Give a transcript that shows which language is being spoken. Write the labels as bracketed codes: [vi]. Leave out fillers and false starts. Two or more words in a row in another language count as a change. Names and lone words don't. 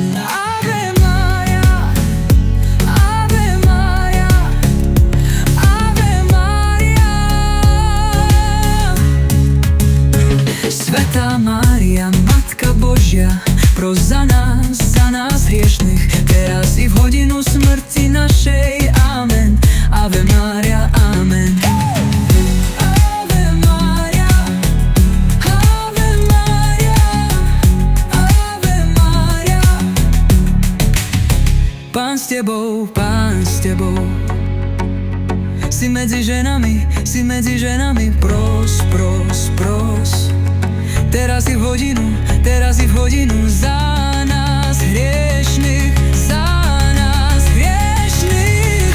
[la] Ave Maria, Ave Maria, Ave Maria. [sk] Svätá Mária, Matka Božia, pros za nás hriešnych, teraz i v hodinu smrti našej. [la] Amen. Ave Maria, amen. Ave Maria, Ave Maria, Ave Maria. [sk] Pán s tebou, si medzi ženami, pros, pros, pros. Teraz i v hodinu, za nás hriešnych, za nás hriešnych.